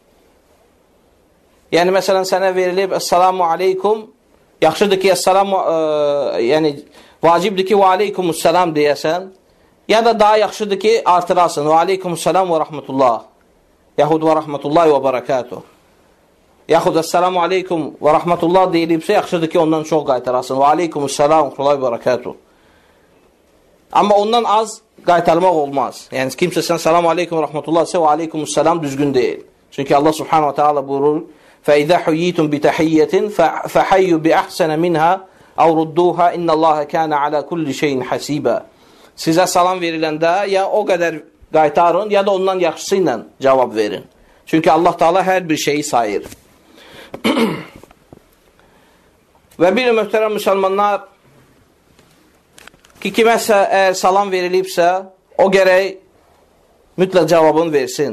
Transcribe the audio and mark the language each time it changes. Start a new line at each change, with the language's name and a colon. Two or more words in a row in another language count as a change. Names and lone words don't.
Azerbaijani: Yəni, məsələn, sənə verilib,
Arabic: السلام عليكم,
Azerbaijani: yaxşıdır ki, yəni, vacibdir ki,
Arabic: وعليكم السلام
Azerbaijani: deyəsən, ya da daha yaxşıdır ki, artırasın,
Arabic: وعليكم السلام ورحمة الله,
Azerbaijani: yaxud
Arabic: ورحمة الله وبركاته.
Azerbaijani: Yaxud
Arabic: السلام عليكم ورحمة الله
Azerbaijani: deyilibsə, yaxşıdır ki, ondan çox qaytarasın,
Arabic: وعليكم السلام ورحمة الله وبركاته.
Azerbaijani: Amma ondan az qaytarmaq olmaz. Yəni, kimsə sən
Arabic: سلام عليكم ورحمة الله
Azerbaijani: desə,
Arabic: وعليكم السلام
Azerbaijani: düzgün deyil. Çünki Allah
Arabic: سبحانه وتعالى buyurur, فَإِذَا حُيِّيتُمْ بِتَحِيَّةٍ فَحَيُّ بِأَحْسَنَ مِنْهَا أَوْ رُدُّوهَا إِنَّ اللّٰهَ كَانَ عَلَى كُلِّ شَيْءٍ حَسِيبًا.
Azerbaijani: Sizə salam veriləndə ya o qədər qaytarın, ya da ondan yaxşısı ilə cavab verin. Çünki Allah Teala hər bir şeyi sayır. Və bir möhtərəm müsəlmanlar ki, kiməsə əgər salam verilibsə, o gərək mütləq cavabını versin.